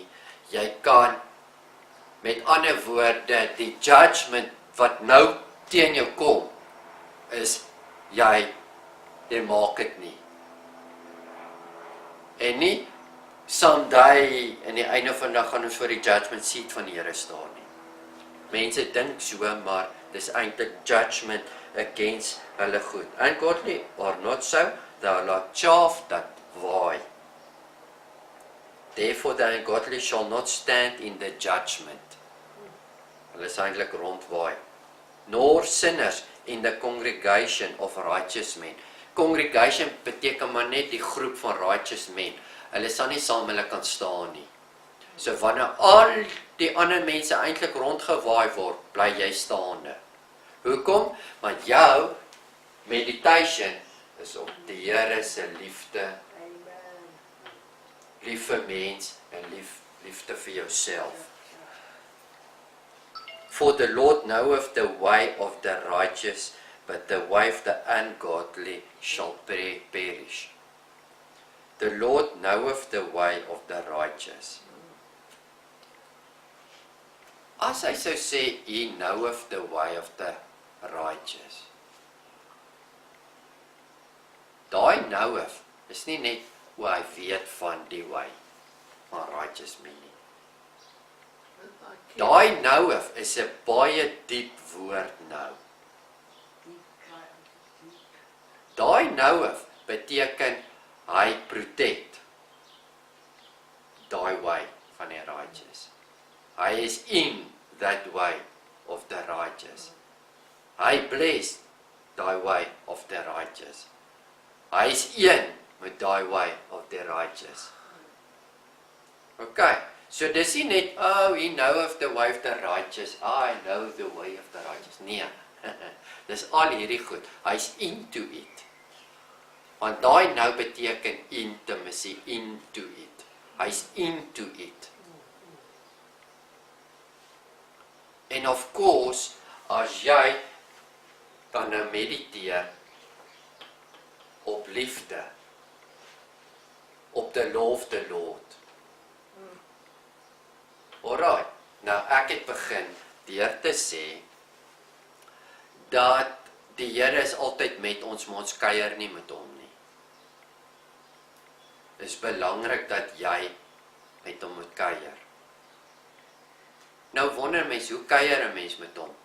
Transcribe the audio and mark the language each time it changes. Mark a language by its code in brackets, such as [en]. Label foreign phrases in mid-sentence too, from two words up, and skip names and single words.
[af] Jy kan, met ander woorde, die judgment wat nou teen jou kom, is jy maak dit nie. En nie, someday, in die einde van die dag gaan ons voor die [en] judgment seat [af] van die Here staan nie. Mense dink so, maar dis eintlik [en] judgment against [af] hulle goed. [en] Ungodly are not so, they are like chaff that waai. Therefore the ungodly shall not stand in the judgment. [af] Hulle is eintlik rondwaai. [en] Nor sinners in the congregation of righteous men. [af] Congregation beteken maar net die groep van [en] righteous men. [af] Hulle sal nie saam hulle kan staan nie. So wanneer al die ander mense eintlik rondgewaai word, bly jy staande. Hoekom? Want jou meditation is op die Here se liefde, lief vir mens en liefde vir jouself. [en] For the Lord knoweth the way of the righteous, but the way of the ungodly shall perish. The Lord knoweth the way of the righteous. [af] As hy sou sê, [en] he knoweth the way of the righteous. [af] Daai knoweth is nie net hoe hy weet van die way van [en] righteous men [af] nie. Daai knoweth is 'n baie diep woord nou. Daai knoweth beteken hy protect daai way van die righteous. Hy is [en] in that way of the righteous. Hy bless daai way of the righteous. [af] Hy is een met daai [en] way of the righteous. [af] Okay, so dis nie net, [en] oh, he knoweth the way of the righteous, I know the way of the righteous. [af] Nee, dis al hierdie goed, hy's [en] into it. [af] Want daai nou beteken [en] intimacy, into it. [af] Hy's [en] into it. [af] En [en] of course, [af] as jy dan nou mediteer op liefde, op [en] the law of the Lord. [af] Alright, nou ek het begin deur te sê, dat die Here is altyd met ons, maar ons kuier nie met hom nie. Dit is belangrik dat jy met kuier. Nou wonder mens, hoe kuier 'n mens met hom?